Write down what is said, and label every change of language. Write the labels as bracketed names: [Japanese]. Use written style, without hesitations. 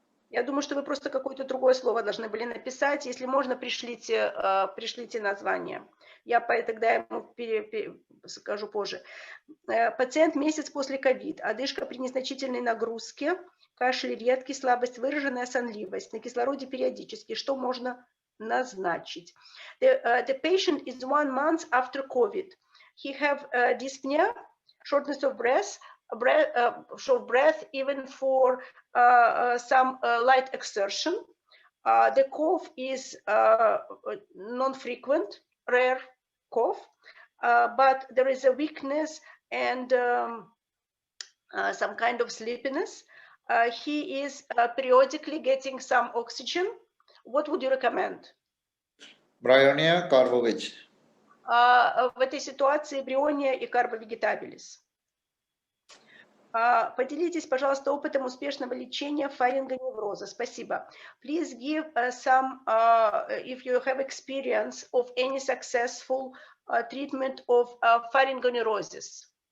[Russian] Я думаю, что вы просто какое-то другое слово должны были написать. Если можно, пришлите название. Я тогда ему скажу позже. Пациент месяц после ковид. Одышка при незначительной нагрузке. Кашель редкий, слабость выраженная, сонливость. На кислороде периодически. Что можно назначить? [English] The patient is 1 month after COVID. He have dyspnea, shortness of breath, short breath even for some light exertion. The cough is non-frequent, rare cough, but there is a weakness and some kind of sleepiness. He is periodically getting some oxygen. What would you recommend? Bryonia carbo-veg. [Russian] В этой ситуации бриония и карбовегетабилис. Поделитесь, пожалуйста, опытом успешного лечения фарингоневроза. Спасибо. [English] Please give some, if you have experience of any successful treatment of pharyngoneurosis.